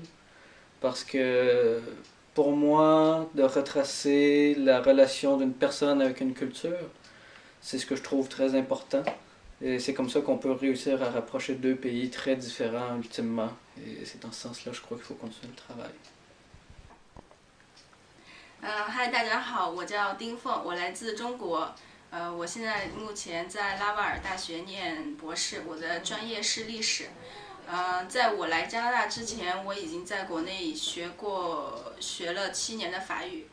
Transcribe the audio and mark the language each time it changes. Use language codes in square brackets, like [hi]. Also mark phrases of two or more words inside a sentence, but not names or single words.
[fr] Parce que pour moi, de retracer la relation d'une personne avec une culture, c'est ce que je trouve très important. Et c'est comme ça qu'on peut réussir à rapprocher deux pays très différents ultimement. Et c'est dans ce sens-là, je crois qu'il faut continuer le travail. [zh] Hi， 大家好，我叫丁凤，我来自中国。我现在目前在拉瓦尔大学念博士，我的专业是历史。在我来加拿大之前，我已经在国内学了7年的法语。